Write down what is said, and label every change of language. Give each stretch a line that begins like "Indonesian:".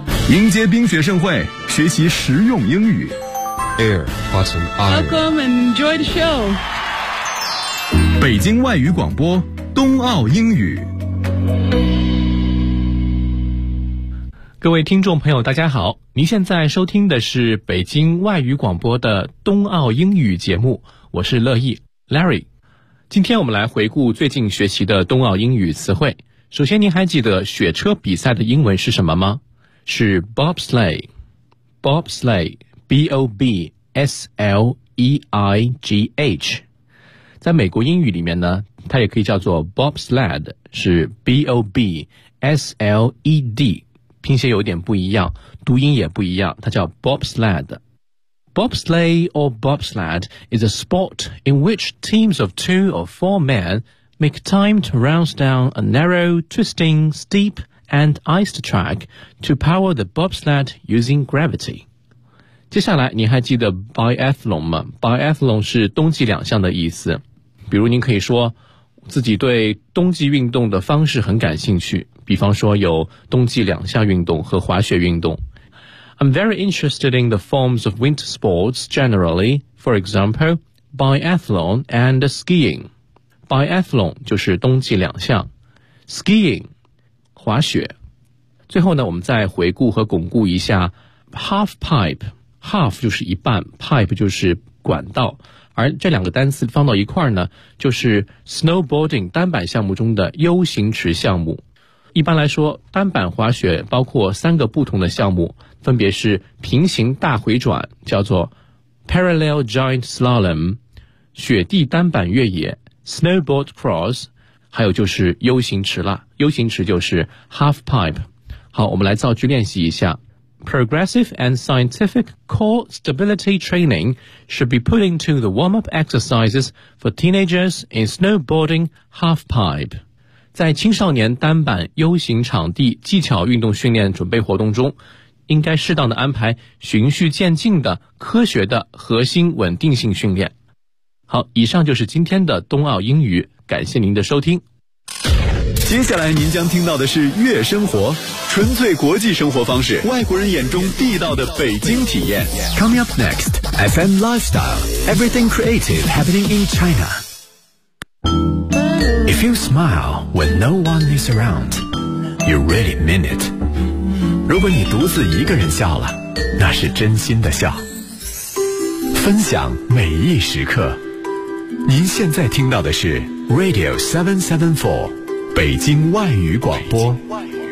Chinese: 迎接冰雪盛会，学习实用英语。
English: Air, what an honor. Welcome and enjoy the show.
Chinese: 北京外语广播，冬奥英语。各位听众朋友大家好，您现在收听的是北京外语广播的冬奥英语节目，我是乐意 Larry。今天我们来回顾最近学习的冬奥英语词汇。首先，您还记得雪车比赛的英文是什么吗？是 bobsleigh， bobsleigh， B-O-B-S-L-E-I-G-H。在美国英语里面呢，它也可以叫做 bobsled， 是 B-O-B-S-L-E-D，拼写有点不一样，读音也不一样，它叫 bobsled。
English: Bobsleigh or bobsled is a sport in which teams of two or four men make time to race down a narrow, twisting, steep, and iced track to power the bobsled using gravity.
Chinese: 接下来你还记得 biathlon 吗？biathlon 是冬季两项的意思。比如您可以说自己对冬季运动的方式很感兴趣，比方说有冬季两项运动和滑雪运动。
English: I'm very interested in the forms of winter sports generally, for example, biathlon and skiing.
Chinese: Biathlon 就是冬季两项， skiing 滑雪。最后呢，我们再回顾和巩固一下 half pipe， half 就是一半， pipe 就是管道，而这两个单词放到一块呢，就是 snowboarding 单板项目中的 U 型池项目。一般来说，单板滑雪包括三个不同的项目，分别是平行大回转，叫做
English: Parallel Giant Slalom，
Chinese: 雪地单板越野
English: Snowboard Cross，
Chinese: 还有就是 U 型池了。 U 型池就是 Half Pipe。好，我们来造句练习一下。
English: Progressive and scientific core stability training should be put into the warm-up exercises for teenagers in snowboarding Half Pipe。
Chinese: 在青少年单板 U 型场地技巧运动训练准备活动中，应该适当的安排循序渐进的科学的核心稳定性训练。好，以上就是今天的冬奥英语，感谢您的收听。接下来您将听到的是悦生活，纯粹国际生活方式，外国人眼中地道的北京体验。
English: Coming up next FM Lifestyle Everything Creative Happening in ChinaIf you smile when no one is around, you really mean it.
Chinese: 如果你独自一个人笑了，那是真心的笑。分享每一时刻。您现在听到的是 Radio 774，北京外语广播。北京外语广播。